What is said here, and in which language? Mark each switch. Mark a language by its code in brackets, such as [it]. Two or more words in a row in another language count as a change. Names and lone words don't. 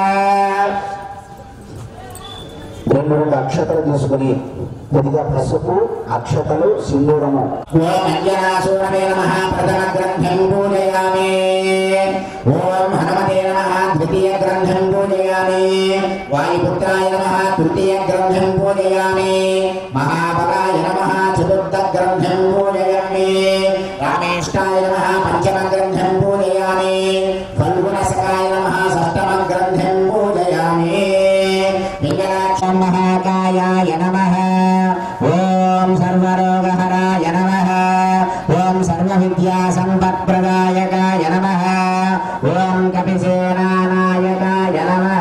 [te] రెండు అక్షతలు తీసుకుని కొద్దిగా పసుపు అక్షతలు సింధూరము [sa] ఓం అంజనాసూరమే నమః ప్రథమ గ్రంథం పూజయామి ఓం హనుమతే నమః ద్వితీయ గ్రంథం పూజయామి వాయుపుత్రాయ నమః తృతీయ గ్రంథం పూజయామి మహాబలాయ నమః చతుర్థ గ్రంథం పూజయామి वसिष्ठाय नमः पंचमग्रन्थं पूजयामि फल्गुणसखाय नमः षष्ठमग्रन्थं पूजयामि पिङ्गलाक्षं महाकायाय नमः ॐ सर्वरोगहराय नमः ॐ सर्वविद्यासम्पत्प्रदायकाय नमः ॐ कपिसेनानायकाय नमः